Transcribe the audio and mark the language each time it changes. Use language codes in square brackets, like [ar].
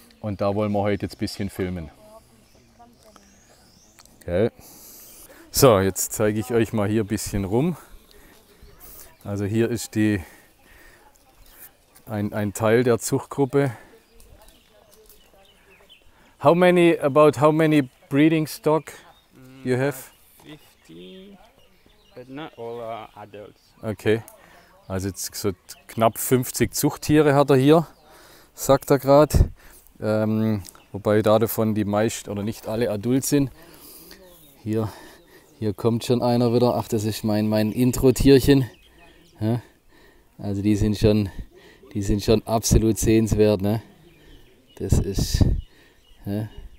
[de] Und da wollen wir heute jetzt ein bisschen filmen. Okay. So, jetzt zeige ich euch mal hier ein bisschen rum. Also hier ist ein Teil der Zuchtgruppe. [en] How many breeding stock you have? 50, but not all are adults. [de] Okay, also jetzt so knapp 50 Zuchttiere hat er hier, sagt er gerade. Wobei davon die meisten oder nicht alle adult sind. Hier kommt schon einer wieder. Ach, das ist mein Intro-Tierchen. Ja, also die sind schon absolut sehenswert. Ne? Das ist. Ja.